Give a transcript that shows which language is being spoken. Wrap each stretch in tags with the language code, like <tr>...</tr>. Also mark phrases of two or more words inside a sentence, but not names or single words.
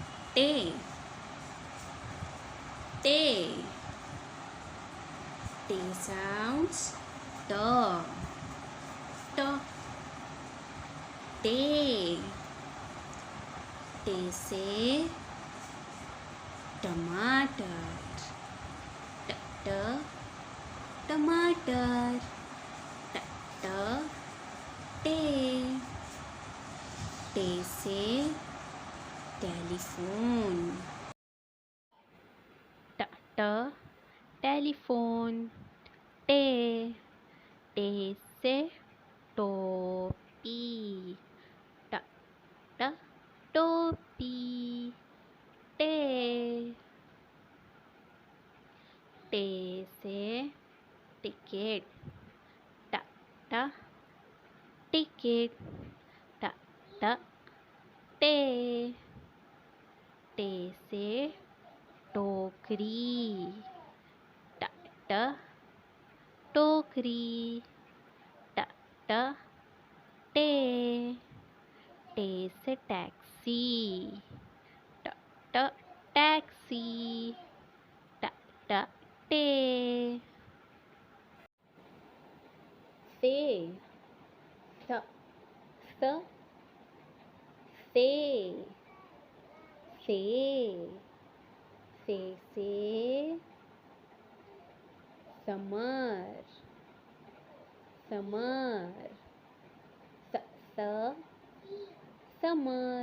<hi>Ttay, Ttay.</hi> <en>Ttay sounds t, t.</en> <hi>Ttay. Ttay से टमाटर, ट ट टमाटर, ट ट ttay. ttay से टेलीफोन, ट ट टेलीफोन. ttay. ttay से टोपी, ट ट टोपी. ttay. ttay से टिकट, ट ट टिकट, ट ट ttay. ttay से टोकरी, ट ट टोकरी, ट ट ttay. ttay से टैक्सी, ट ट टैक्सी, ट ट ttay. से स स से से समर, समर, स समर.</hi>